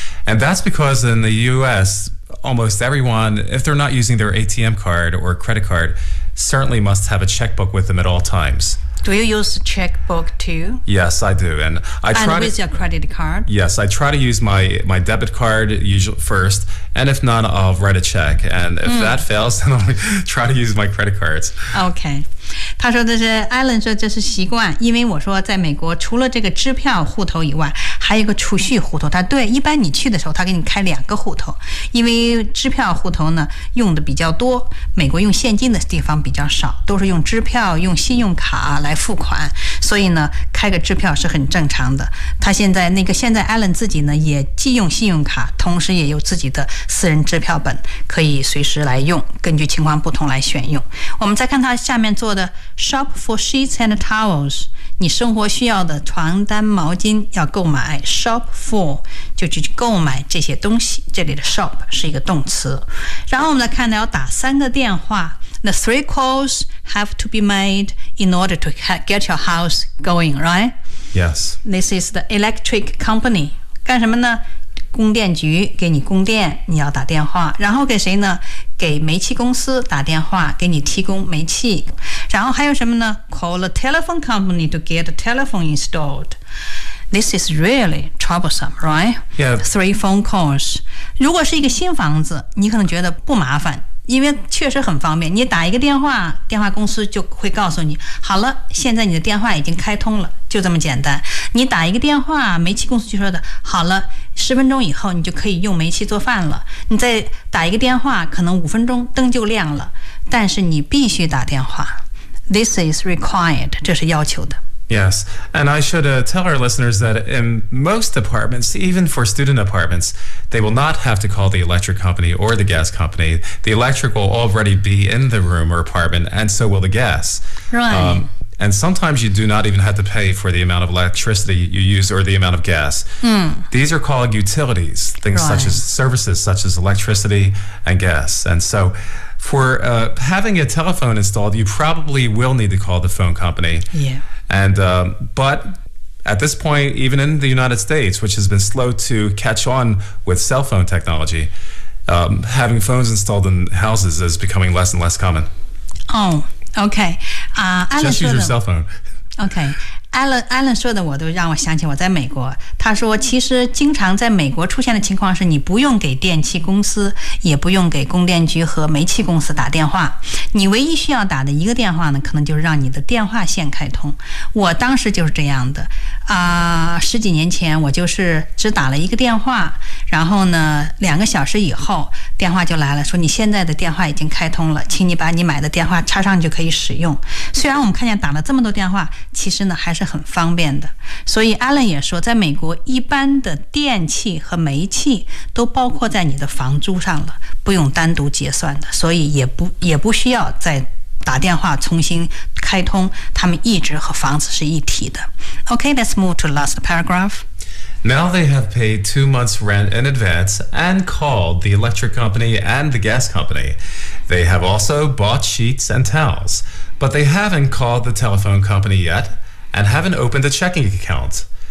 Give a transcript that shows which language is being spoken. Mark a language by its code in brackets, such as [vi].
[en] And that's because in the U.S., almost everyone, if they're not using their ATM card or credit card, certainly must have a checkbook with them at all times. Do you use checkbook too? Yes, I do. And with your credit card? Yes, I try to use my debit card usually first. And if not, I'll write a check. And if that fails, then I'll try to use my credit cards. Okay. [zh] 他说的是 Alan 说这是习惯，因为我说在美国除了这个支票户头以外，还有一个储蓄户头。他对，一般你去的时候他给你开两个户头，因为支票户头呢用的比较多，美国用现金的地方比较少，都是用支票用信用卡来付款，所以呢开个支票是很正常的。他现在 Alan 自己呢也既用信用卡，同时也有自己的私人支票本，可以随时来用，根据情况不同来选用。我们再看他下面做的 [en] shop for sheets and towels， [zh] 你生活需要的床单毛巾要购买。 shop for 就去购买这些东西，这里的 shop 是一个动词。然后我们来看到要打三个电话。 [en] The three calls have to be made in order to get your house going, right? Yes. This is the electric company. [zh] 干什么呢？供电局给你供电，你要打电话。然后给谁呢？给煤气公司打电话，给你提供煤气。然后还有什么呢？ [en] Call a telephone company to get a telephone installed. This is really troublesome, right? Yeah. Three phone calls. [zh] 如果是一个新房子，你可能觉得不麻烦，因为确实很方便，你打一个电话，电话公司就会告诉你，好了，现在你的电话已经开通了，就这么简单。你打一个电话，煤气公司就说的，好了，10分钟以后你就可以用煤气做饭了。你再打一个电话，可能5分钟灯就亮了，但是你必须打电话。 [en] This is required， [zh] 这是要求的。 [en] Yes, and I should tell our listeners that in most apartments, even for student apartments, they will not have to call the electric company or the gas company. The electric will already be in the room or apartment, and so will the gas. Right. And sometimes you do not even have to pay for the amount of electricity you use or the amount of gas. These are called utilities, things right. such as services, such as electricity and gas. And so... For having a telephone installed, you probably will need to call the phone company. Yeah. And, but at this point, even in the United States, which has been slow to catch on with cell phone technology, having phones installed in houses is becoming less and less common. Oh, okay. Just use your cell phone. Okay. [zh] Alan 说的我都让我想起我在美国，他说其实经常在美国出现的情况是，你不用给电器公司，也不用给供电局和煤气公司打电话，你唯一需要打的一个电话呢，可能就是让你的电话线开通。我当时就是这样的啊，十几年前我就是只打了一个电话，然后呢两个小时以后电话就来了，说你现在的电话已经开通了，请你把你买的电话插上就可以使用。虽然我们看见打了这么多电话，其实呢还是很方便的。所以 Alan 也说，在美国一般的电器和煤气都包括在你的房租上了，不用单独结算的，所以也不需要再打电话重新开通，他们一直和房子是一体的。 [en] OK, let's move to the last paragraph. Now they have paid 2 months rent in advance and called the electric company and the gas company. They have also bought sheets and towels, but they haven't called the telephone company yetand haven't opened a checking account.